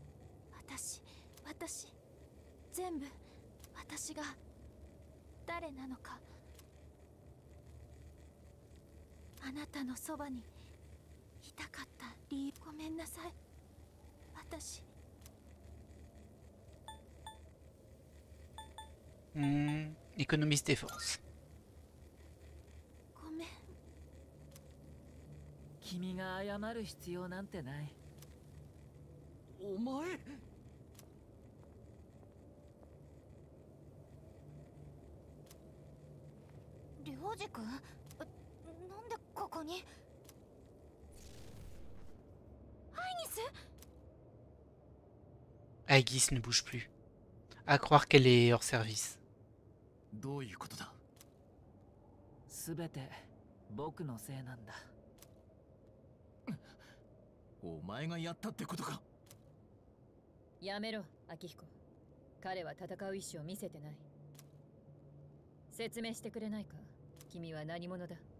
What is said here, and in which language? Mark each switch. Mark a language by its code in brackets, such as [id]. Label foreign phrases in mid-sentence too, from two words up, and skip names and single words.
[ja] 私全部私が誰なのか、あなたのそばにいたかった理由、ごめんなさい。私 économiste défense. ごめん。君が謝る必要なんてない。お前。りょうじくん、なんでここに？アイギス？ [fr] Aegis ne bouge plus. À croire qu'elle est hors service. [ja] どういうことだ？すべて僕のせいなんだ。お前がやったってことか？やめろ、秋彦。彼は戦う意志を見せてない。説明してくれないか？君は何者だ？